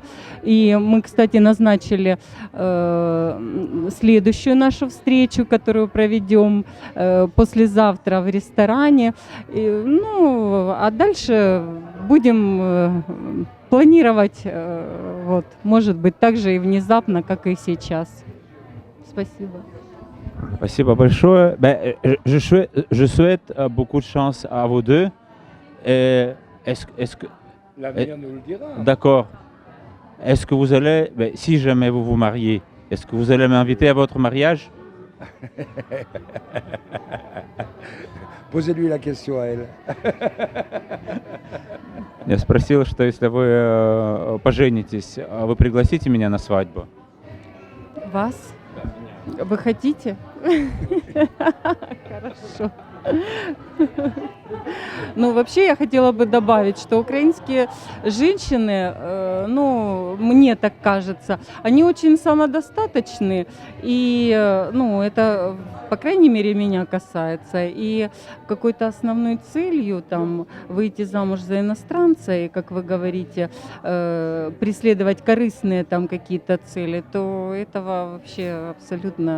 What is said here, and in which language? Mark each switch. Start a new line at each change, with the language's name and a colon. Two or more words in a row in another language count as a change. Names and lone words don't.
Russian: И мы, кстати, назначили следующую нашу встречу, которую проведем послезавтра в ресторане. А дальше будем планировать, может быть, так же и внезапно, как и сейчас. Спасибо. Спасибо большое.
French: Je souhaite beaucoup de chance à vous deux. Est-ce que L'avenir nous le dira. D'accord. Est-ce que vous allez, si jamais vous vous mariez, est-ce que vous allez m'inviter à votre mariage? Posez-lui la question à elle.
Russian: Я спросил, что если вы поженитесь, вы пригласите меня на свадьбу? Вас? Вы хотите? Хорошо. Ну, вообще я хотела бы добавить, что украинские женщины, мне так кажется, они очень самодостаточны, и, это, по крайней мере, меня касается, и какой-то основной целью там выйти замуж за иностранца, и, как вы говорите, преследовать корыстные там какие-то цели, то этого вообще абсолютно...